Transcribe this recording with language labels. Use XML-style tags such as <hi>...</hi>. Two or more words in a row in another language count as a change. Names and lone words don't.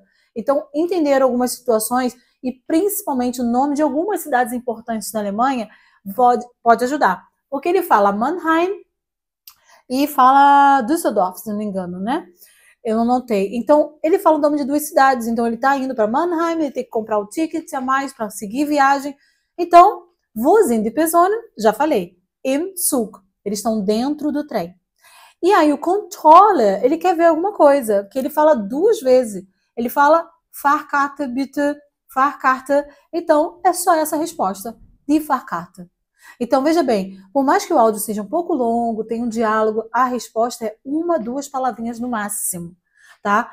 <pt>Então, entender algumas situações e principalmente o nome de algumas cidades importantes da Alemanha pode ajudar. Porque ele fala Mannheim e fala Düsseldorf, se não me engano, né? Eu não notei. Então, ele fala o nome de duas cidades. Então, ele está indo para Mannheim, ele tem que comprar o ticket a mais para seguir viagem. Então,</pt> <de>wo sind die Personen?</de> <pt>Já falei.</pt> <de>Im Zug.</de> <pt>Eles estão dentro do trem. E aí o Controller, ele quer ver alguma coisa, que ele fala duas vezes. Ele fala</pt> <de>Fahrkarte bitte,</de> <pt>Fahrkarte. Então, é só essa resposta,</pt> <de>die Fahrkarte.</de> <pt>Então, veja bem, por mais que o áudio seja um pouco longo, tenha um diálogo, a resposta é uma, duas palavrinhas no máximo, tá?</pt>